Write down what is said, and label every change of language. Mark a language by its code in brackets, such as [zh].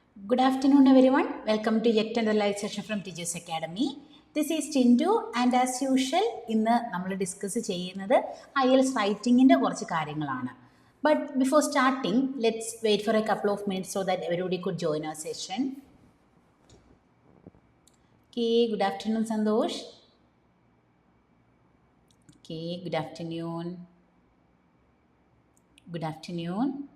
[en] Good afternoon, everyone. Welcome to yet another live session from Teachers Academy. This is Tindu, and as usual, [ml] ഇന്ന് നമ്മൾ discuss ചെയ്യുന്നത് IELTS റൈറ്റിങ്ങിൻ്റെ കുറച്ച് കാര്യങ്ങളാണ്. [en] But before starting, let's wait for a couple of minutes so that everybody could join our session. Okay, good afternoon, Santosh. Okay, good afternoon. Good afternoon.